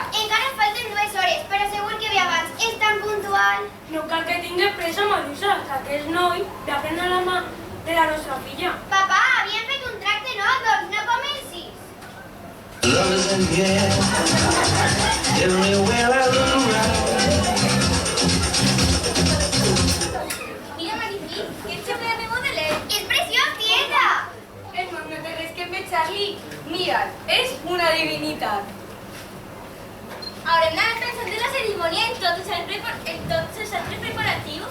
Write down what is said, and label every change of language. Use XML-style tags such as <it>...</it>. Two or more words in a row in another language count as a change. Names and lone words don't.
<ca>Encara falten 2 hores, però segur que ve abans. És tan puntual. No cal que tingues pressa, Marusa, que aquest noi va prendre la mà de la nostra filla. Papà, havíem fet un tracte, no? Doncs no comencis.</ca> <en>Love is in the air. Everywhere I look around.</en> <ca>Mira, Maripí, que ets sempre de model. És preciós, tieta. No té res que pensar-li. Mira't, és una divinitat. Haurem d'anar pensant en la cerimònia en tots els altres preparatius.</ca>